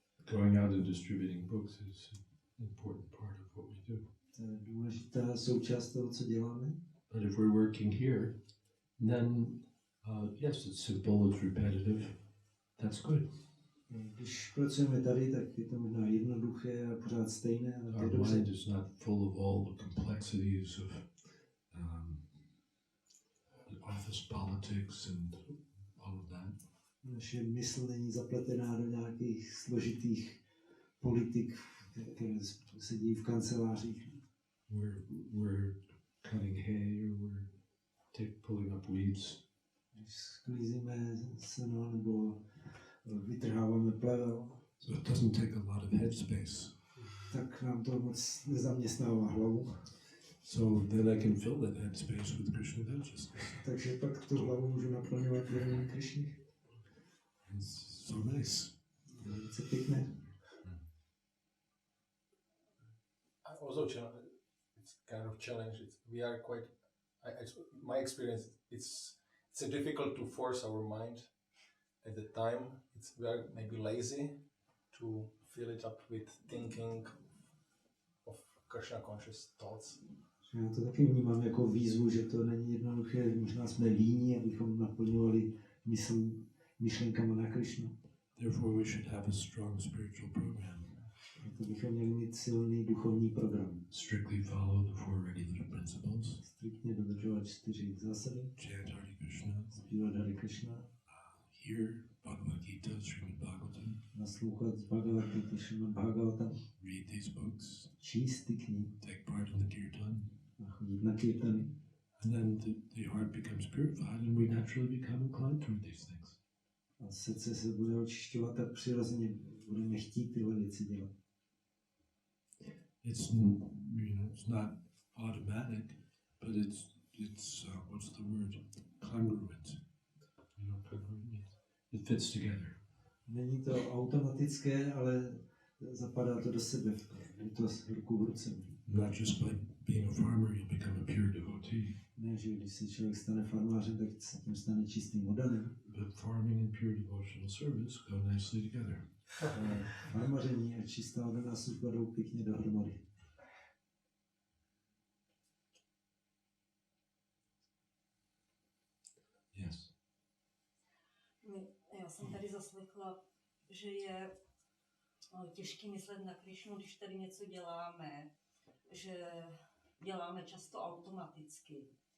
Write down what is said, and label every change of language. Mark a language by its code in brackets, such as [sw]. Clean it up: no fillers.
[en] Going out and distributing books is an important part of what we do. [cs] To je důležitá součást toho, co děláme. [en] But if we're working here, then yes, it's simple, it's repetitive. That's good. [cs] Když pracujeme tady, tak je to možná jednoduché a pořád stejné, ale to je [en] Our [cs] dobře. [en] mind is not full of all the complexities of office politics and all of that. [cs] Naše mysl není zapletená do nějakých složitých politik, které se dějí v kancelářích. [en] We're cutting hay or we're pulling up weeds. [cs] Když sklízíme seno nebo vytrháváme plevel, [en] So it doesn't take a lot of headspace. [cs] tak nám to moc nezaměstnává hlavu. [en] So then I can fill that headspace with Krishna consciousness. [cs] Takže pak tu hlavu můžu naplňovat vědomím Krišny. [en] It's so nice. [cs] Velice pěkné. [en] Also, it's kind of challenge. We are quite. My experience. It's it's difficult to force our mind at the time. We are maybe lazy to fill it up with thinking of Krishna conscious thoughts. [cs] Já to taky vnímám jako výzvu, že to není jednoduché, možná jsme líní, abychom naplňovali myšlenkama na Krišnu. [en] Therefore, we should have a strong spiritual program. [cs] Proto bychom měli mít silný duchovní program. [en] Strictly follow the 4 regular principles. [cs] Striktně dodržovat 4 zásady. [en] Chant Hare Krishna. [cs] Zpívat Hare Krishna. [en] Hear Bhagavad Gita, Srimad Bhagavatam. [cs] Naslouchat Bhagavad Gita, Srimad Bhagavatam. [en] Read these books. [cs] Číst ty knihy. [en] Take part in the kirtan. [cs] A chodit na kirtany. [en] And then the heart becomes purified and we naturally become inclined toward these things. [cs] A srdce se bude očišťovat, tak přirozeně budeme chtít tyhle věci dělat. [en] It's it's not automatic, but it's what's the word? Congruent. Congruent means it fits together. [cs] Není to automatické, ale zapadá to do sebe. Je to ruku v ruce. [en] Not just by being a farmer, you become a pure devotee. [cs] Ne, že když se člověk stane farmářem, tak se tím stane čistým modelem. [en] But farming and pure devotional service go nicely together. [cs] Farmaření a čistá oddaná služba jdou pěkně dohromady. [en] Yes. [cs] Já jsem tady zaslechla, že je těžké myslet na Krišnu, když tady něco děláme, že děláme často automaticky.